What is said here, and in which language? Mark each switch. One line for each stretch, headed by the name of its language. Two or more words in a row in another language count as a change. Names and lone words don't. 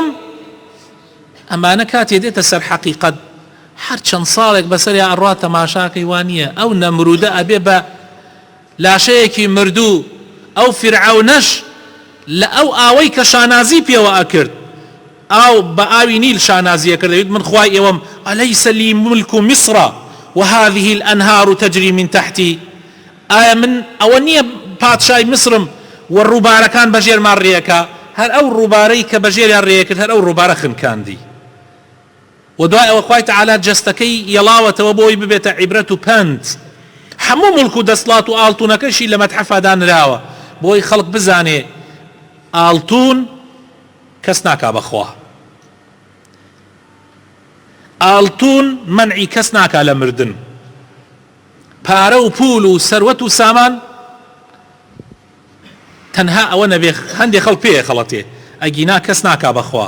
Central Kurdish: ئەمانە کاتێ دێتە سەر حەقیقەت هەر چەند ساڵێک بەسەریا ئەڕوا تەماشاکەی وانییە. ئەو نەمرودە ئەبێ بە لاشەیەکی مردوو ئەو فرعونەش لە ئەو ئاوەی کە شانازی پێوە ئەکرد، ئاو بە ئاوی نیل شانازیە کردەوێت، من خوای ئێوەم
Arabic: ئەلەیسە لی ملک مصر وهذه الأنهار تجري من تحتی،
Central Kurdish: ئایا من ئەوە نییە پادشای مصرم و ڕووبارەکان بەژێرمان ڕێەکە؟ هەر ئەو ڕووبارەی کە بەژێریان ڕێەکرد هەر ئەو ڕووبارە خنکاندی. و دوای ئەوە خوای تەعالی جەستەکەی یەڵاوەتەوە بۆی ببێتە عیبرەت و پەند. هەموو ملک و دەسڵات و ئاڵتونەکەشی لە مەتحەفا دانراوە بۆی خەڵک بزانێ ئاڵتون کەس ناکا بەخوا، ئاڵتون مەنعی کەس ناکا لە مردن، پارە و پول و سەروەت و سامان تەنها ئەوە نەبێ هەندێک خەڵک پێیە خەڵەتێ، ئەگینا کەس ناکا بەخوا.